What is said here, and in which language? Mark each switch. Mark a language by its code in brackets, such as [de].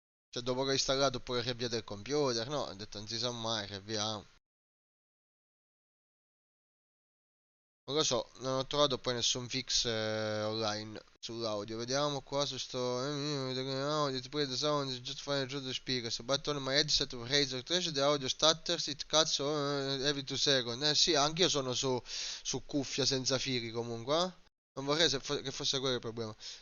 [it] Cioè, dopo che ho installato pure riavviato il computer, no, ho detto non si sa mai, riavviamo. Non lo so, non ho trovato poi nessun fix online sull'audio. Vediamo qua su sto audio, [en] to play the sound, just find through the speakers. But on my headset of Razer 3 the audio stutters, it cuts every 2 seconds. [it] Sì, anch'io sono su cuffia senza fili comunque, eh? Non vorrei che fosse quello il problema.